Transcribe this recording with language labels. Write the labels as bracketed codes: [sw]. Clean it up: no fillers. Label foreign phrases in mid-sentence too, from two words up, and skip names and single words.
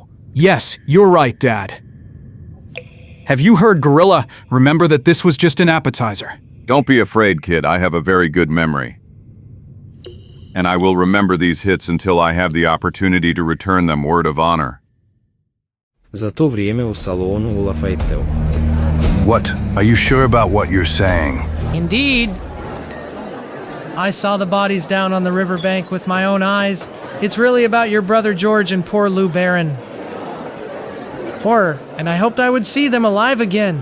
[en] Yes, you're right, Dad. Have you heard, Gorilla? Remember that this was just an appetizer. Don't be afraid, kid. I have a very good memory. And I will remember these hits until I have the opportunity to return them, word of honor. [hr] Za to vrijeme u salonu u Lafayeteu. [en] What? Are you sure about what you're saying? Indeed. I saw the bodies down on the riverbank with my own eyes. It's really about your brother George and poor Lou Barron. Horror, and I hoped I would see them alive again.